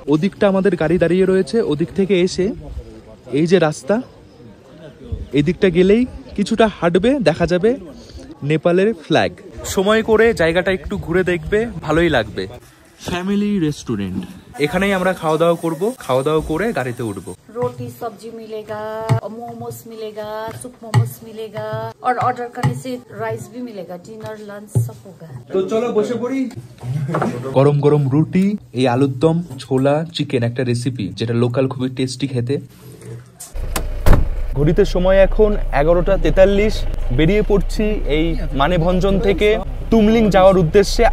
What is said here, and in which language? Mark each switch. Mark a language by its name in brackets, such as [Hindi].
[Bangla] ওদিকটা আমাদের গাড়ি দাঁড়িয়ে রয়েছে, ওদিক থেকে এসে এই যে রাস্তা, এদিকটা গেলেই কিছুটা হাঁটবে, দেখা যাবে নেপালের ফ্ল্যাগ। সময় করে জায়গাটা একটু ঘুরে দেখবে, ভালোই লাগবে। ফ্যামিলি রেস্টুরেন্ট, এখানেই আমরা খাওয়া দাওয়া করবো, খাওয়া দাওয়া করে গাড়িতে উঠবো। [Hindi] रोटी सब्जी मिलेगा, मोमोस मिलेगा, सूप मोमोस मिलेगा और ऑर्डर करने से राइस भी मिलेगा। डिनर लंच सब होगा। [Bangla] তো চলো বসে পড়ি। গরম গরম রুটি, এই আলুর দম, ছোলা, চিকেন, একটা রেসিপি যেটা লোকাল খুবই টেস্টি খেতে। ঘড়িতে সময় এখন 11:43। বেরিয়ে পড়ছি এই মানেভঞ্জন থেকে তুমলিং যাওয়ার উদ্দেশ্যে।